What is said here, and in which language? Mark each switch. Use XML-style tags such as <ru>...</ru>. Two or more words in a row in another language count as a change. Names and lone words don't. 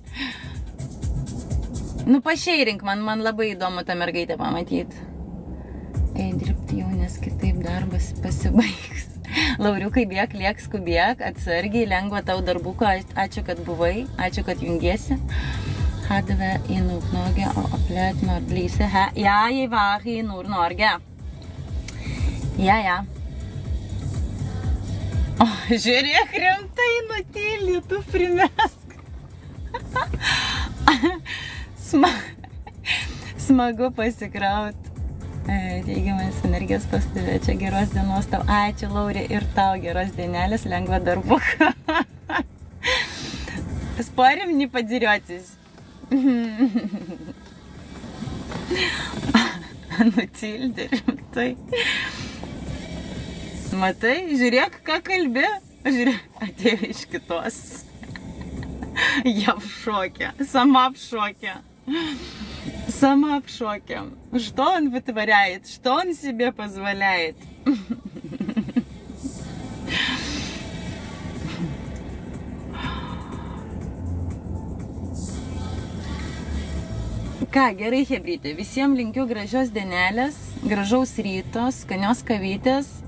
<lt>Nu, pašeirink, man labai įdomu tą mergaitę pamatyti. Ei, dirbti jau, nes kitaip darbas pasibaigs. Lauriukai, bėk, liek, skubėk, atsargiai, lengva tau darbuko, ačiū, kad buvai, ačiū, kad jungiesi.</lt> <no>Hadve I Nord-Norge og opplevd Nordlyse her. Ja, jeg var I Nord-Norge. Ja.</no> <lt>O, žiūrėk, rimtai nutyli, tu primesk. Smagu pasikraut. Teigiamas energijos pas tave, čia geros dienos tau. Ačiū, Laurė, ir tau geros dienelės, lengva darbuka.</lt> <ru>Спорим, не подеретесь.</ru> <lt>Nutildė rimtai. Matai, žiūrėk, ką kalbė. Žiūrėk, atėjo iš kitos.</lt> <ru>Я в шоке, сама в шоке. Сама в шоке. Что он вытворяет? Что он себе позволяет?</ru> <lt>Ką, gerai, hebrytė. Visiems linkiu gražios dienelės, gražaus ryto, skanios kavytės.</lt>